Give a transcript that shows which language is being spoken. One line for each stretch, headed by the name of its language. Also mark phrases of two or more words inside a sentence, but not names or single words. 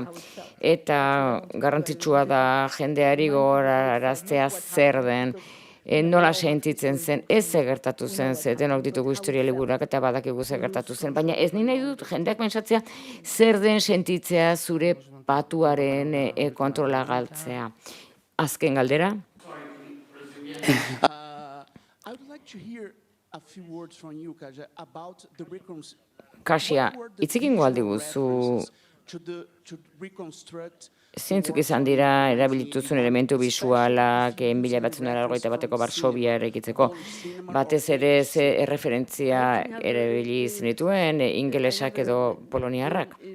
Basque: Eta garrantzitsua da jendeari gogoraraztea zer den, nola sentitzen zen, ez ze gertatu zen, ze denok ditugu historia liburuak eta badakigu ze gertatu zen, baina ez nahi dut jendeak pentsatzea zer den sentitzea zure patuaren kontrola galtzea. Azken galdera?
English: I would like to hear a few words from you, Kasia, about the
Basque: Kasia, itzikingo aldiguzu zeintzuk izan dira erabilituzun elementu bisualak 1981 Varsovia eraikitzeko. Batez ere ze erreferentzia erabili zenituen ingelesak edo poloniarrak.